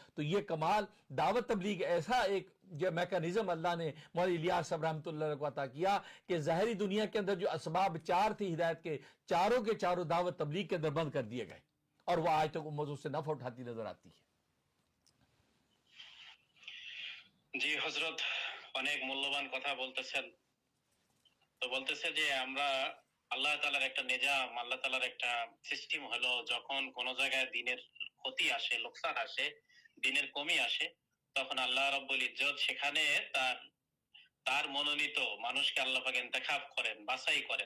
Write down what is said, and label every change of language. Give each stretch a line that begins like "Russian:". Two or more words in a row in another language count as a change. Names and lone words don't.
Urdu: تو یہ کمال دعوت تبلیغ ایسا ایک جو میکانزم اللہ نے مولانا الیاس صاحب رحمۃ اللہ علیہ کو عطا کیا کہ ظاہری دنیا کے اندر جو اسباب 4 تھی ہدایت کے، چاروں کے چاروں دعوت تبلیغ کے اندر بند کر دیے گئے، اور وہ آج تک امت اس سے نفع اٹھاتی نظر آتی ہے۔
Bangla: জি হযরত অনেক মূল্যবান কথা বলতেছেন। তো বলতেছে যে আমরা আল্লাহ তাআলার একটা নিজাম, আল্লাহ তাআলার একটা সিস্টেম হলো, যখন কোন জায়গায় দিনের ক্ষতি আসে, লোকসান আসে, দিনের কমি আসে, তখন আল্লাহ রাব্বুল ইজ্জত সেখানে তার তার মনোনীত মানুষকে আল্লাহ পাক ইন্তেখাব করেন, বাছাই করেন।